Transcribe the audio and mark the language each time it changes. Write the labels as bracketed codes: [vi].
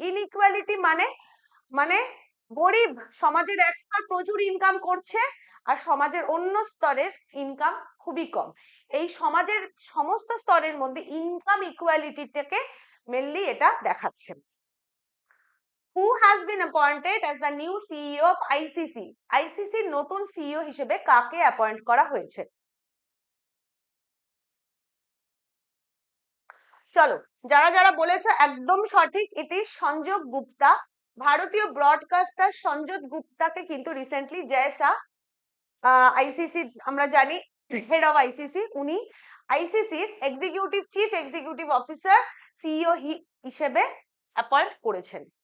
[bn] Inequality মানে মানে গরিব সমাজের এক স্তর প্রচুর ইনকাম করছে আর সমাজের অন্য স্তরের ইনকাম খুবই কম। এই সমাজের সমস্ত স্তরের মধ্যে ইনকাম ইকুয়ালিটিটাকে মেনলি এটা দেখাচ্ছে। [en] Who has been appointed as the new CEO of ICC? [bn] ICC নতুন সিইও হিসেবে কাকে অ্যাপয়েন্ট করা হয়েছে? চলো, যারা যারা বলেছো একদম সঠিক, এটি সঞ্জয় গুপ্তা। ভারতীয় ব্রডকাস্টার সঞ্জয় গুপ্তাকে কিন্তু রিসেন্টলি জয়সা আইসিসি, আমরা জানি হেড অফ আইসিসি, উনি আইসিসির executive chief executive officer CEO হিসেবে অ্যাপয়েন্ট করেছেন।